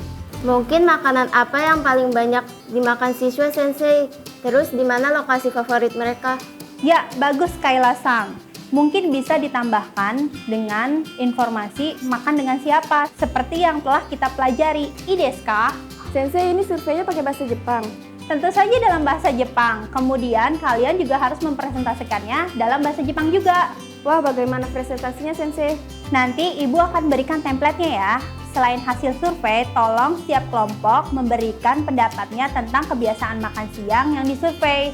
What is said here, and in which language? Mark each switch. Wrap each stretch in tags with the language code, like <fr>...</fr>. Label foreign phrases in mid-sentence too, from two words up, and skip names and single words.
<id>Mungkin makanan apa yang paling banyak dimakan siswa Sensei? Terus di mana lokasi favorit mereka? Ya, bagus Kaila-sang. Mungkin bisa ditambahkan dengan informasi makan dengan siapa, seperti yang telah kita pelajari.</id> <ja>アイデアですか?</ja> <id>Sensei, ini surveinya pakai bahasa Jepang. Tentu saja dalam bahasa Jepang. Kemudian kalian juga harus mempresentasikannya dalam bahasa Jepang juga. Wah, bagaimana presentasinya Sensei? Nanti Ibu akan berikan template-nya ya. Selain hasil survei, tolong setiap kelompok memberikan pendapatnya tentang kebiasaan makan siang yang disurvei.</id>